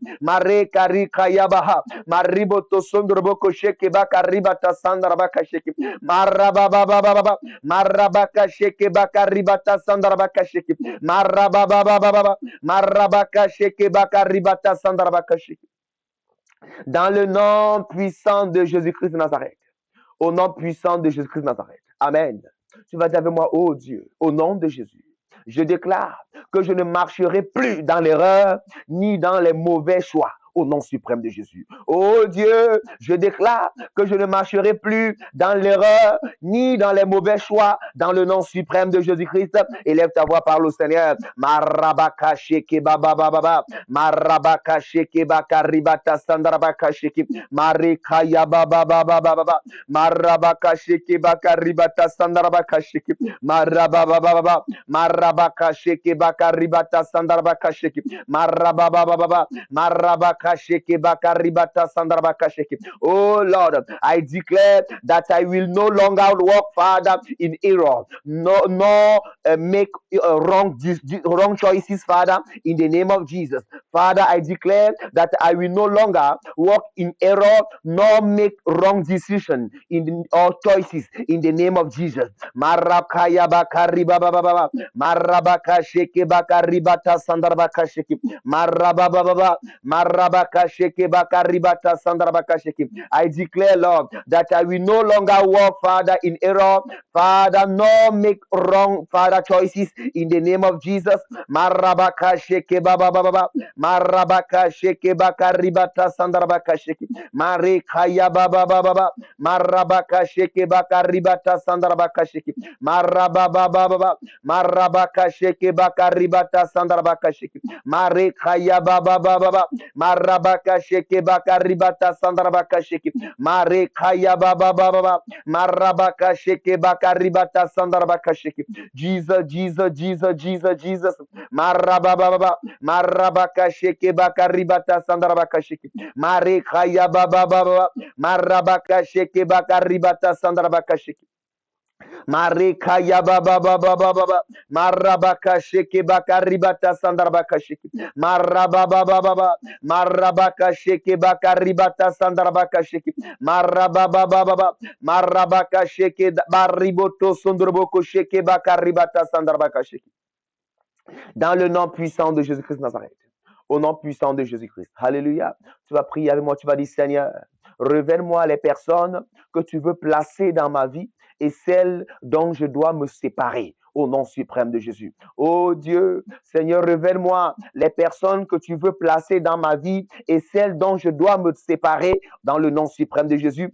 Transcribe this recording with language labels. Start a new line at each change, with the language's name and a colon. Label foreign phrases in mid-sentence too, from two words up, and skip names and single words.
French: Marekarika yabaha. Mariboto sondoroboko sheke baka ribata sandarabaka sheke. Marababa. Marabaka sheke baka ribata sandarabaka sheke. Marababa. Marabaka sheke baka ribata sandarabaka sheke. Dans le nom puissant de Jésus-Christ de Nazareth. Au nom puissant de Jésus-Christ de Nazareth. Amen. Tu vas dire avec moi, oh Dieu, au nom de Jésus, je déclare que je ne marcherai plus dans l'erreur ni dans les mauvais choix. Au nom suprême de Jésus. Oh Dieu, je déclare que je ne marcherai plus dans l'erreur ni dans les mauvais choix dans le nom suprême de Jésus-Christ. Élève ta voix, parle au Seigneur. Marabaka sheke baba. Marabaka sheke baka ribata sandarabaka sheke. Marikaya baba. Marabaka sheke baka ribata sandarabaka sheke. Marababa. Marabaka sheke baka ribata sandarabaka sheke. Marababa.
English: Marabaka Oh Lord, I declare that I will no longer walk, Father, in error, no make wrong choices, Father, in the name of Jesus. Father, I declare that I will no longer walk in error nor make wrong decision or choices in the name of Jesus. Marakaya bakari baba baba, marabaka sheke bakari bata sandarabaka sheke, marababa baba, marabaka sheke bakari bata sandarabaka sheke. I declare, Lord, that I will no longer walk, Father, in error, Father, nor make wrong, Father, choices in the name of Jesus. Marabaka sheke baba baba, marabaka sheke bakari bata sandarabaka sheke, marekaya baba baba, marabaka sheke bakari bata sandarabaka sheke, marababa baba, marabaka sheke bakari bata sandarabaka sheke, marekaya baba baba, marabaka sheke bakari bata sandarabaka sheke, marekaya baba baba, marabaka sheke bakari bata sandarabaka sheke. Jesus, Jesus, Jesus, Jesus, Jesus. Marababa, marabaka sheke bakari bata sandarabaka sheke, marekaya baba baba, marabaka sheke bakari bata sandarabaka sheke. Marika ya baba baba baba, marabaka sheke baka ribata sandarabaka sheke, marababa baba, marabaka sheke baka ribata sandarabaka sheke, marababa baba, marabaka sheke bariboto sondroboko sheke baka ribata sandarabaka sheke.
French: Dans le nom puissant de Jésus-Christ de Nazareth. Au nom puissant de Jésus-Christ. Alléluia. Tu vas prier avec moi, tu vas dire, Seigneur, révèle-moi les personnes que tu veux placer dans ma vie et celles dont je dois me séparer. Au nom suprême de Jésus. Oh Dieu, Seigneur, révèle-moi les personnes que tu veux placer dans ma vie et celles dont je dois me séparer dans le nom suprême de Jésus.